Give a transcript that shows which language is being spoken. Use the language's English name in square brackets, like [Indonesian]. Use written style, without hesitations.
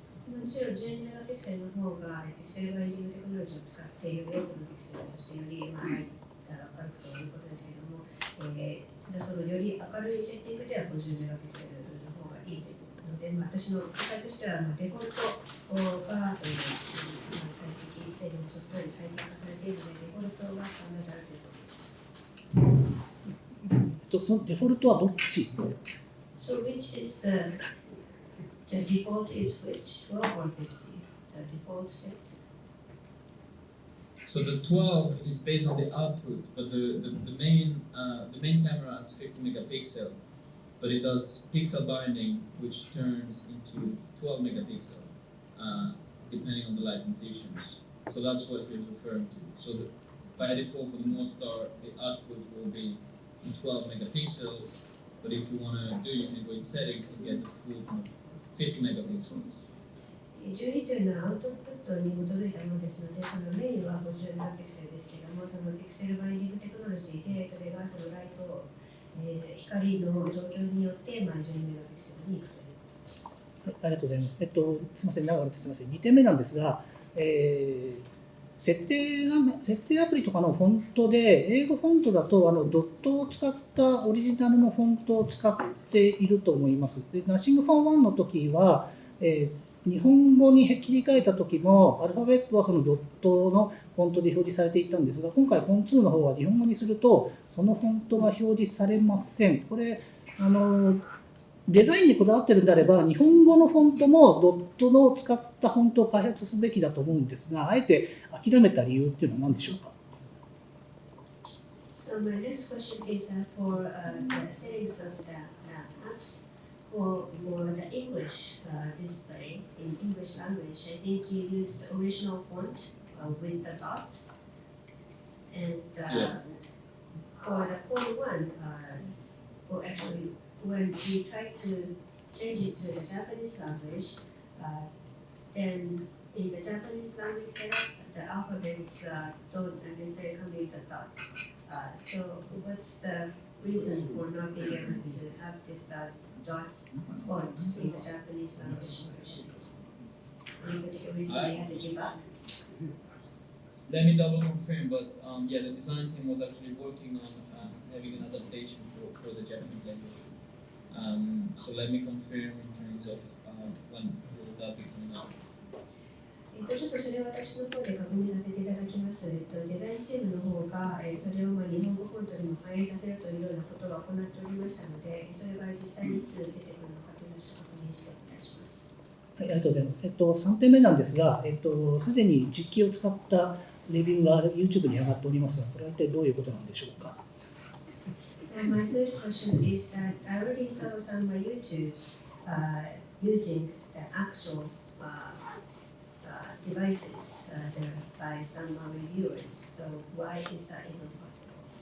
[Japanese] もちろん12メガピクセルの方がピクセルバインディングテクノロジーを使ってより多くのピクセル、そしてより明るくということですけれども、そのより明るいセッティングでは50メガピクセルの方がいいですので、私の答えとしてはデフォルトが最適性能ソフトウェアに最適化されているので、デフォルトがスタンダードだということです。そのデフォルトはどっち？ [English] So which is the default is which 12 or 50? The default set. So the 12 is based on the output, but the main camera has 50 megapixel, but it does pixel binding, which turns into 12 megapixel, depending on the light conditions. So that's what he was referring to. So by default, for the most part, the output will be in 12 megapixels, but if you want to do unique settings, you get the full 50 megapixels. [Japanese] 12というのはアウトプットに基づいたものですので、そのメインは50メガピクセルですけども、そのピクセルバインディングテクノロジーで、それがそのライト、光の状況によって、12メガピクセルにいくということです。はい、ありがとうございます。すみません、長くてすみません。2点目なんですが、設定アプリとかのフォントで、英語フォントだとドットを使ったオリジナルのフォントを使っていると思います。で、ナッシングフォー1の時は、日本語に切り替えた時も、アルファベットはそのドットのフォントで表示されていたんですが、今回、フォン2の方は日本語にすると、そのフォントが表示されません。これ、デザインにこだわってるんであれば、日本語のフォントもドットの使ったフォントを開発すべきだと思うんですが、あえて諦めた理由っていうのは何でしょうか。 [English] So my next question is for the settings of the apps for the English display in English language. I think you used the original font with the dots, and for the font one, well actually when we try to change it to the Japanese language, then in the Japanese language setup, the alphabets don't necessarily come with the dots. So what's the reason for not being able to have this dot font in the Japanese language version? Any particular reason they had to give up? Let me double confirm, but yeah, the design team was actually working on having an adaptation for the Japanese language. So let me confirm in terms of when will that be coming out. [Japanese] ちょっとそれは私の方で確認させていただきます。デザインチームの方がそれを日本語フォントにも反映させるというようなことは行っておりましたので、それが実際にいつ出てくるのかというのを確認してお願いします。はい、ありがとうございます。3点目なんですが、すでに実機を使ったレビューが YouTube に上がっておりますが、これは一体どういうことなんでしょうか。 [English] My third question is that I already saw some YouTubes using the actual devices by some reviewers. So why is that even possible?